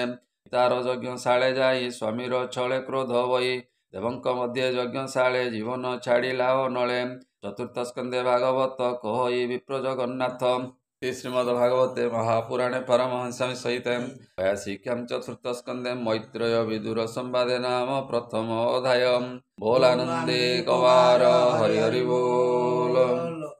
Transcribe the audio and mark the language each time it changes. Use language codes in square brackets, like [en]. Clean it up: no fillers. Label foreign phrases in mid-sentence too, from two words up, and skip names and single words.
[or] ତାର ଯଜ୍ଞଶାଳେ ଯାଇ ସ୍ୱାମୀର ଛଳେ କ୍ରୋଧ ବହି। ଦେବଙ୍କ ମଧ୍ୟରେ ଯଜ୍ଞଶାଳେ ଜୀବନ ଛାଡ଼ିଲା ଅନଳେ। ଚତୁର୍ଥ ସ୍କନ୍ଧେ ଭାଗବତ କହଇ ବିପ୍ର ଜଗନ୍ନାଥ। [sa] ଶ୍ରୀମଦ୍ ଭାଗବତେ ମହାପୁରାଣେ ପାରମହଂସ୍ୟାମି ସହିତେ ବୟାସିକ୍ୟାଂ ଚତୁର୍ଥ ସ୍କନ୍ଧେ मैत्रेय विदुर संवादे नाम प्रथम अध्याय। [or] ବୋଲାନନ୍ଦେ କବାର ହରି ହରି ବୋଲ।